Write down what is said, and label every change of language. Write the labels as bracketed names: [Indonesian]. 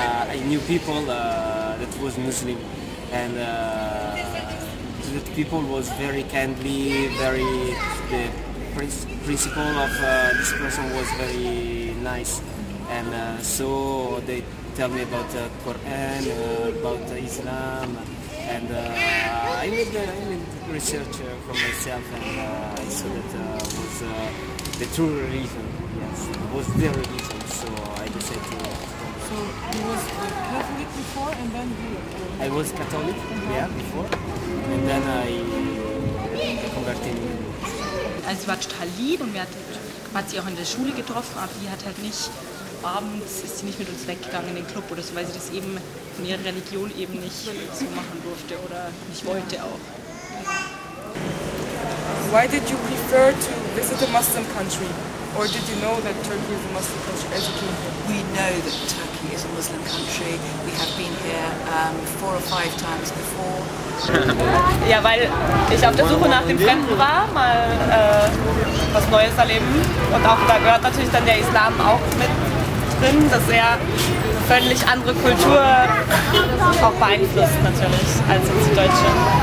[English] I knew people that was Muslim, and the people was very kindly, the principle of this person was very nice, and so they tell me about the Quran, about Islam, and I made research for myself, and I saw that was the true religion. Yes, it was the religion. So I decided to. So you was Catholic before, and then you. I was Catholic, yeah, before, and then I converted 13 years. [German] Also sie war total lieb und man hat sie auch in der Schule getroffen, aber die hat halt nicht, abends ist sie nicht mit uns weggegangen in den Club oder so, weil sie das eben von ihrer Religion eben nicht so machen durfte oder nicht wollte auch. [English] Why did you prefer to visit a Muslim country? Or did you know that Turkey is a Muslim country as you came here? We know that Turkey is a Muslim country. We have been here 4 or 5 times before. [German] Ja, weil ich auf der Suche nach dem Fremden war, mal was Neues erleben. Und auch da gehört natürlich dann der Islam auch mit drin, dass er völlig andere Kultur auch beeinflusst natürlich als uns Deutsche.